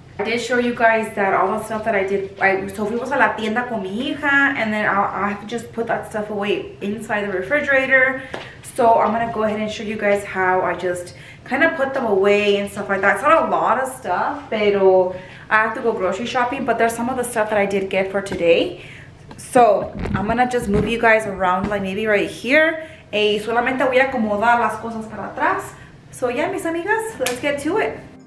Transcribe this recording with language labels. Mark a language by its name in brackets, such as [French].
[English] I did show you guys that all the stuff that I did, so [Spanish] fuimos a la tienda con mi hija, [English] and then I have to just put that stuff away inside the refrigerator. So I'm gonna go ahead and show you guys how I just kind of put them away and stuff like that. It's not a lot of stuff, pero I have to go grocery shopping, but there's some of the stuff that I did get for today. So I'm gonna just move you guys around, like maybe right here. [Spanish] Y solamente voy a acomodar las cosas para atrás. [English] So yeah, mis amigas, let's get to it.